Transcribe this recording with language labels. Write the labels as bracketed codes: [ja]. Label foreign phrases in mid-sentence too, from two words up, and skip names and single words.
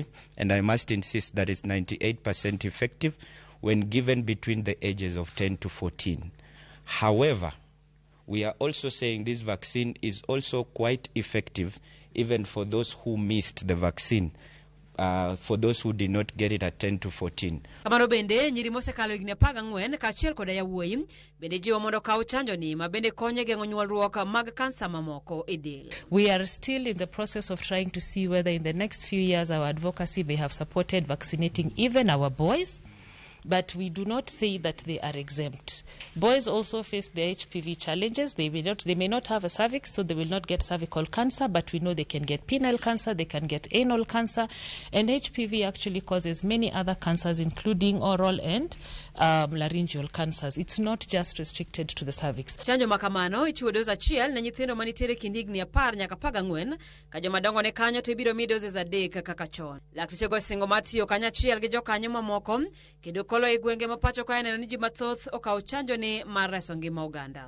[en] And I must insist that it's 98% effective when given between the ages of 10 to 14. However, we are also saying this vaccine is also quite effective even for those who missed the vaccine. For those who did not get it at 10 to 14. [luo] Kamano bende nyiri mosekalo higni 14 kaachiel koda yawuoyi bende jiwo mondo kaw chanjo ni ma bende konyo geng'o nyuolruok mag kansa mamoko e del. [en] We are still in the process of trying to see whether in the next few years our advocacy may have supported vaccinating even our boys. But we do not say that they are exempt. Boys also face the HPV challenges. They may not have a cervix, so they will not get cervical cancer, but we know they can get penile cancer, they can get anal cancer, and HPV actually causes many other cancers, including oral and laryngeal cancers. It's not just restricted to the cervix. [luo] Chanjo makamano ichiwo dozi achiel ne nyithindo manitiere kind higni 10 nyaka 14 ka joma dongo ne kanyo to ibiro mi dozi adek kaka chon. Lakteche go singo matiyo kanyachiel gi jokanyo mamoko kendo kolo e gwenge ma pacho ka neno ni ji mathoth okawo chanjo ni mar reso ngima oganda.